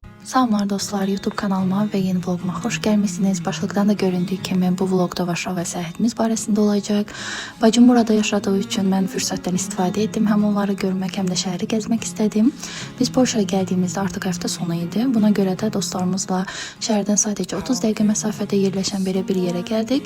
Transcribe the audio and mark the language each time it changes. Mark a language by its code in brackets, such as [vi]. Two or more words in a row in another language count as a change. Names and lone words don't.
[tr] Salamlar dostlar, YouTube kanalıma ve yeni vloguma hoş gelmişsiniz. [az] Başlıktan da göründüğü kimi bu vlogda Varşava səyahətimiz barəsində olacaq. Bacım burada yaşadığı üçün mən fürsətdən istifadə etdim. Həm onları görmək, həm də şəhəri gəzmək istədim. Biz Polşaya gəldiyimizdə artıq həftə sonu idi. Buna görə də dostlarımızla şəhərdən sadəcə 30 dəqiqə məsafədə yerləşən belə bir yerə gəldik.